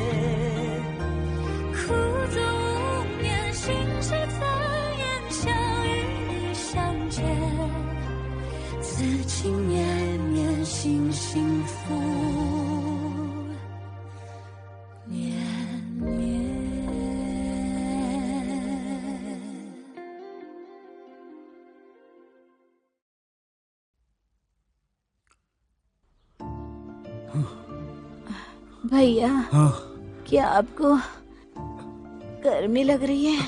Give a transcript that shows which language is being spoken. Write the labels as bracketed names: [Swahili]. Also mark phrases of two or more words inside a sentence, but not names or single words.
[Chinese] 苦足无眠，心事怎言？想与你相见，此情绵绵，心幸福绵绵。 [Hindi] भैया, हाँ। क्या आपको गर्मी लग रही है?